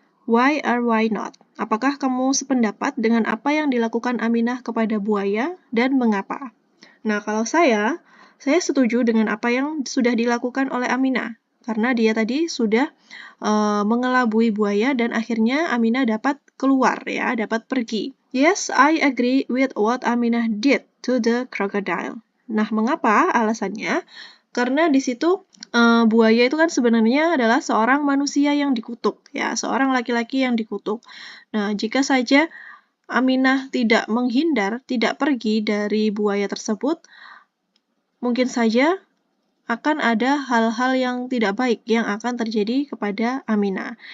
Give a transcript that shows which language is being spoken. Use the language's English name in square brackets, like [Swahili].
[English] Why or why not? [Indonesian] Apakah kamu sependapat dengan apa yang dilakukan Aminah kepada buaya dan mengapa? Nah, kalau saya setuju dengan apa yang sudah dilakukan oleh Aminah, karena dia tadi sudah mengelabui buaya dan akhirnya Aminah dapat keluar ya, dapat pergi. [English] Yes, I agree with what Aminah did to the crocodile. [Indonesian] Nah, mengapa? Alasannya karena di situ buaya itu kan sebenarnya adalah seorang manusia yang dikutuk ya, seorang laki-laki yang dikutuk. Nah, jika saja Aminah tidak menghindar, tidak pergi dari buaya tersebut, mungkin saja akan ada hal-hal yang tidak baik yang akan terjadi kepada Aminah.